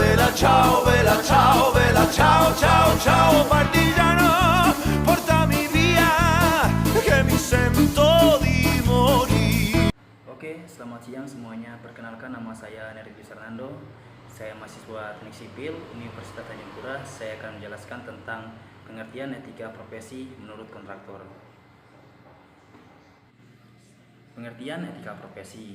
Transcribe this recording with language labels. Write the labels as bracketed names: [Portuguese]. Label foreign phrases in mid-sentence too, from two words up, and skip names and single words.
[Italian] bella, ciao, ciao, ciao, partigiano, portami via, che mi sento di morire. [Indonesian] Oke, selamat siang semuanya. Perkenalkan, nama saya Neridi Fernando. Saya mahasiswa Teknik Sipil Universitas Tanjung Pura. Saya akan menjelaskan tentang pengertian etika profesi menurut kontraktor. Pengertian etika profesi.